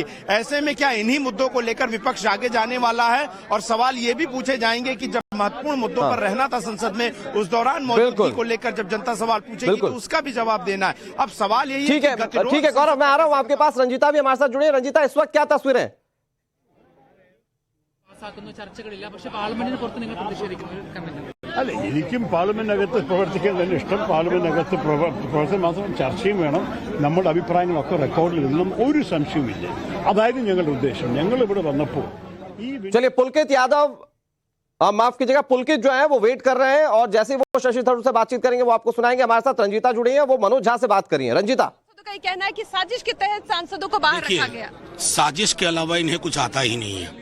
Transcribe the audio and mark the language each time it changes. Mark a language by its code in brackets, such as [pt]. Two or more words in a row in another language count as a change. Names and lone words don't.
[hi] ऐसे में क्या इन्हीं मुद्दों को लेकर विपक्ष आगे जाने वाला है? और सवाल ये भी पूछे जाएंगे कि जब महत्वपूर्ण मुद्दों पर रहना था संसद में, उस दौरान मौजूदगी को लेकर जब जनता सवाल पूछेगी तो उसका भी जवाब देना है। अब सवाल यही है। ठीक है गौरव, मैं आ रहा हूं आपके पास। रंजीता भी हमारे साथ जुड़ी है। रंजीता, इस वक्त क्या तस्वीरें हैं? [ml] അല്ല, എനിക്കും പാർലമെന്റിനകത്ത് പ്രവർത്തിക്കാൻ തന്നെ ഇഷ്ടം. പാർലമെന്റിനകത്ത് പ്രവർത്തനം മാത്രം ചർച്ചയും വേണം, നമ്മുടെ അഭിപ്രായങ്ങളൊക്കെ റെക്കോർഡിൽ ഇടണം, ഒരു സംശയവുമില്ല. അതായിരുന്നു ഞങ്ങളുടെ ഉദ്ദേശം. ഞങ്ങൾ ഇവിടെ വന്നപ്പോൾ [hi] चलिए, पुलकित यादव, माफ कीजिएगा, पुलकित जो है वो वेट कर रहे हैं और जैसे ही वो शशि थरूर से बातचीत करेंगे वो आपको सुनाएंगे। हमारे साथ रंजीता जुड़ी है, वो मनोज झा से बात करी है। रंजीता, तो कहीं कहना है कि साजिश के तहत सांसदों को बाहर रखा गया। साजिश के अलावा इन्हें कुछ आता ही नहीं है।